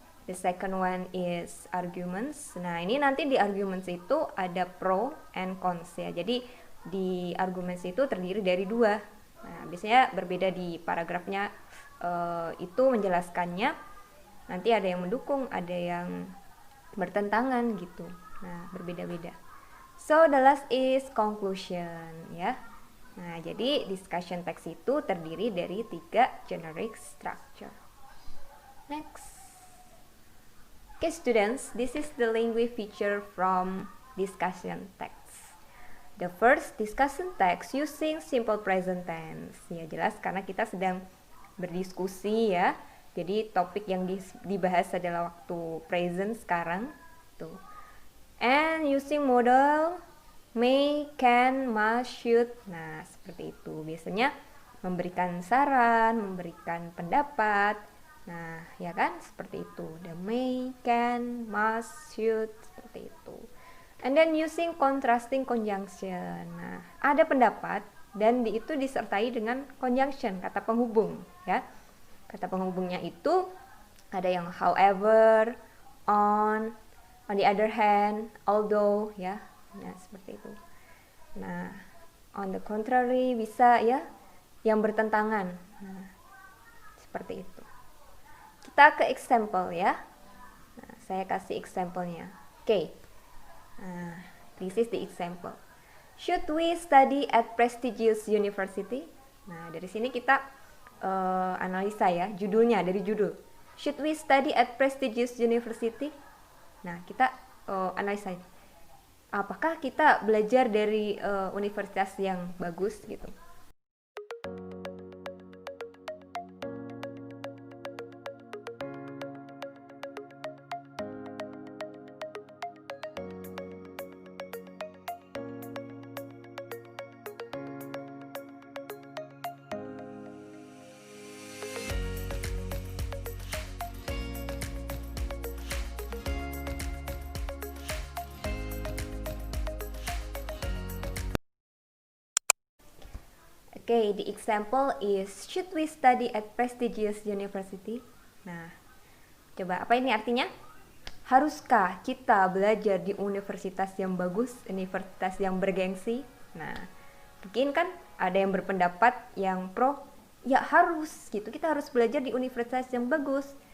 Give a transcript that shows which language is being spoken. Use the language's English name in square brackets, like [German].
[English] The second one is arguments. [Indonesian] Nah, ini nanti di arguments itu ada [English] pro and cons [Indonesian] ya. Jadi di arguments itu terdiri dari dua. Nah, biasanya berbeda di paragrafnya itu menjelaskannya. Nanti ada yang mendukung, ada yang bertentangan gitu. Nah, berbeda-beda. [English] So, the last is conclusion [Indonesian] ya. Nah, jadi discussion text itu terdiri dari tiga generic structure. Next. [English] Okay, students, this is the language feature from discussion text. The first discussion text using simple present tense. [Indonesian] Ya, jelas karena kita sedang berdiskusi ya. Jadi topik yang dibahas adalah waktu present sekarang. Tuh. [English] And using modal may, can, must, should. [Indonesian] Nah, seperti itu. Biasanya memberikan saran, memberikan pendapat. Nah, ya kan? Seperti itu. [English] The may, can, must, should, [Indonesian] seperti itu. [English] And then using contrasting conjunction. [Indonesian] Nah, ada pendapat dan itu disertai dengan conjunction, kata penghubung, ya. Kata penghubungnya itu ada yang however, [English] on the other hand, [Indonesian] although, ya. Nah, seperti itu. Nah, [English] on the contrary [Indonesian] bisa ya, yang bertentangan. Nah, seperti itu. Kita ke example ya. Nah, saya kasih example-nya. [English] Oke. Nah, this is the example. Should we study at prestigious university? [Indonesian] Nah, dari sini kita analisa ya, judulnya dari judul. [English] Should we study at prestigious university? [Indonesian] Nah, kita analisa. Apakah kita belajar dari universitas yang bagus gitu? [English] Okay, the example is should we study at prestigious university? [Indonesian] Nah, coba apa ini artinya? Haruskah kita belajar di universitas yang bagus, universitas yang bergengsi? Nah, mungkin kan ada yang berpendapat yang pro, ya harus gitu, kita harus belajar di universitas yang bagus.